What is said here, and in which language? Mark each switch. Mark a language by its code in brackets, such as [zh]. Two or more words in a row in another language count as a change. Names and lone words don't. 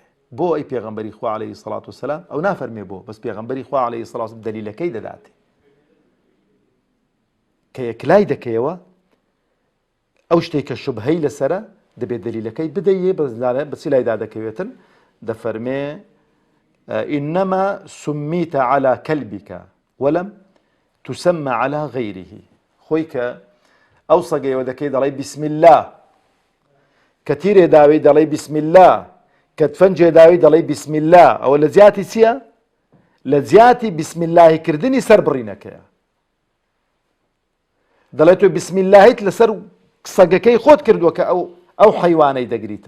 [ckb] بۆ ئەی پێغەمبەری خوا [ar] عەلەیهی سەڵات وسەلام [ckb] ئەو نافەرمێ بۆ بەس پێغەمبەری خوا [ar] عەلەیهی سەڵات وسەلام [ckb] دەلیلەکەی دەداتێ کە یەکلای دەکەیەوە ئەو شتێک کە شوبهەی لەسەرە دەبێت دەلیلەکەی بدەیێ بەچی لایدا دەکەوێتن. [ar] دەفەرمێ إنما سميت على كلبك ولم تسمى على غيره. [ckb] خۆی کە ئەو سەگەیەوە دەکەی دەڵێ [ar] بسم الله [ckb] کە تیرێ داوی دەڵێ [ar] بسم الله [ckb] کە تفەنجێ داوی دەڵێ [ar] بسم الله. [ckb] ئەوە لە جیاتی چییە؟ لە جیاتی بسم اللهی کردنی سەر بڕینەکەیە. دەڵێ تۆ بسم اللهیت لەسەر سەگەکەی خۆت کردووە کە ئەو حەیوانەی دەگریتن.